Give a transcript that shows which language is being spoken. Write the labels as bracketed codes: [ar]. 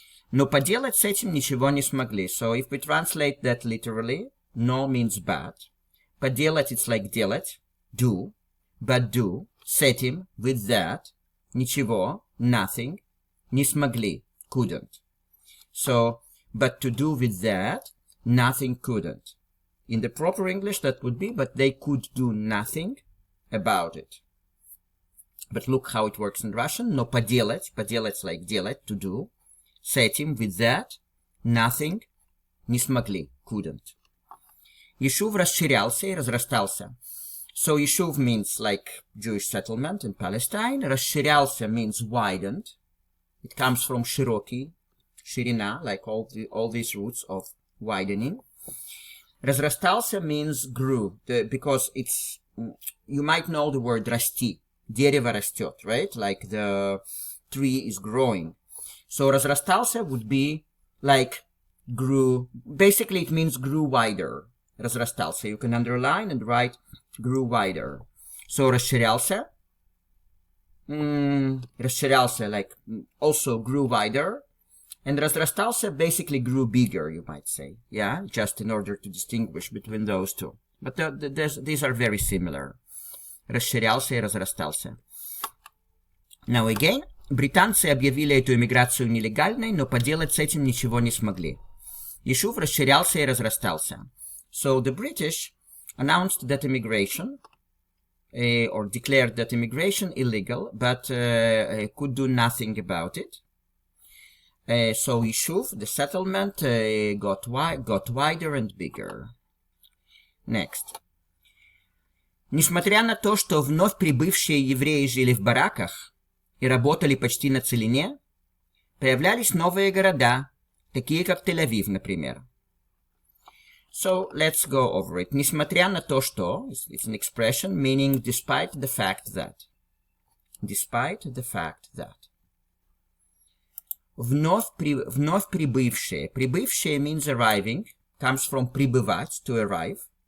[ru] Но поделать с этим ничего не смогли. [en] So if we translate that literally, no means bad. Поделать it's like делать, do, but do, с этим, with that, ничего, nothing, не смогли, couldn't. So, but to do with that, nothing couldn't. In the proper English that would be, but they could do nothing about it. But look how it works in Russian. Но поделать like делать, to do. С этим, with that, nothing, не смогли, couldn't. [ru] Ешув расширялся и разрастался. [en] So Yeshuv means like Jewish settlement in Palestine. Расширялся means widened. It comes from широкий, ширина, like all these roots of widening. Разрастался means grew, because it's, you might know the word расти. [ru] Дерево растет, right? [en] Like the tree is growing. So разрастался would be like grew. Basically it means grew wider. [ru] Разрастался. [en] You can underline and write grew wider. So расширялся. Расширялся like also grew wider. And разрастался basically grew bigger, you might say. Yeah, just in order to distinguish between those two. But these are very similar. [ru] расширялся и разрастался. [en] Now again, [ru] британцы объявили эту иммиграцию нелегальной, но поделать с этим ничего не смогли. Ешув расширялся и разрастался. [en] So the British announced that immigration, or declared that immigration illegal, but could do nothing about it. So Yishuv, the settlement, got wider and bigger. Next. [ru] Несмотря на то, что вновь прибывшие евреи жили в бараках и работали почти на целине, появлялись новые города, такие как Тель-Авив, например. [en] So let's go over it. [ru] Несмотря на то, что, [en] it's an expression meaning despite the fact that. Despite the fact that. [ru] Вновь прибывшие. [en] Прибывшие means arriving, comes from прибывать, to arrive.